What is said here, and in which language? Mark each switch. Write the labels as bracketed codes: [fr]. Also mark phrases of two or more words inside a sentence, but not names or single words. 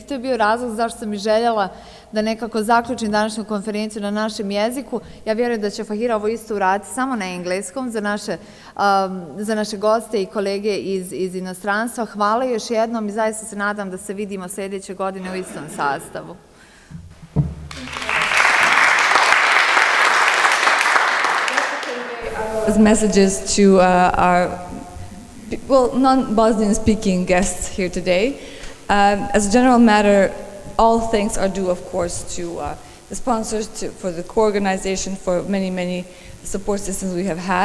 [bs] To je bio razlog zašto sam i željela da nekako zaključim današnju konferenciju na našem jeziku. Ja vjerujem da će Fahira ovo isto uraditi samo na engleskom za naše goste i kolege iz inostranstva. Hvala još jednom i zaista se nadam da se vidimo sljedeće godine u istom sastavu. [en] Messages to our non-Bosnian speaking guests here today. As a general matter, all thanks are due, of course, to the sponsors, for the co-organization, for many support systems we have had.